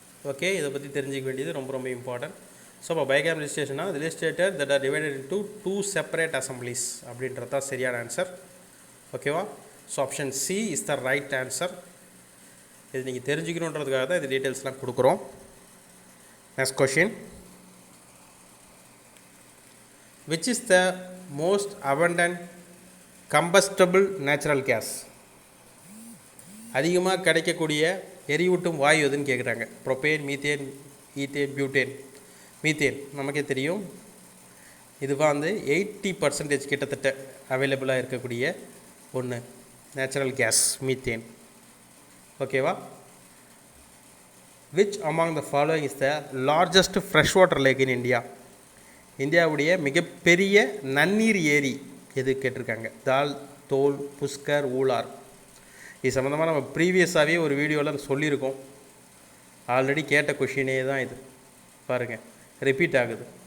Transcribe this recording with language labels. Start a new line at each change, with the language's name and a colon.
Tamil: Okay, இதை பற்றி தெரிஞ்சிக்க வேண்டியது ரொம்ப ரொம்ப இம்பார்ட்டன்ட். ஸோ இப்போ
English: bicameral லெஜிஸ்லேஷனா legislator that are divided into 2 separate assemblies
Tamil: அப்படின்றது தான் சரியான ஆன்சர். ஓகேவா,
English: So option C is the right answer.
Tamil: இது நீங்கள் தெரிஞ்சுக்கணுன்றதுக்காக தான் இது டீட்டெயில்ஸ்லாம் கொடுக்குறோம். Next question,
English: which is the most abundant combustible natural gas?
Tamil: அதிகமாக கிடைக்கக்கூடிய எரியூட்டும் வாயு எதுன்னு கேட்குறாங்க. Propane, methane, ethane, butane. Methane நமக்கே தெரியும், இதுவாக வந்து 80% கிட்டத்தட்ட அவைலபிளாக இருக்கக்கூடிய ஒன்று நேச்சுரல் கேஸ் மீத்தேன்.
English: ஓகேவா, which among the following is the largest freshwater lake in India?
Tamil: இந்தியாவுடைய மிகப்பெரிய நன்னீர் ஏரி எது கேட்டிருக்காங்க. தால், தோல், புஷ்கர், ஊலார். இது சம்மந்தமாக நம்ம ப்ரீவியஸாகவே ஒரு வீடியோவில் சொல்லியிருக்கோம். ஆல்ரெடி கேட்ட கொஷினே தான் இது, பாருங்கள் ரிப்பீட் ஆகுது.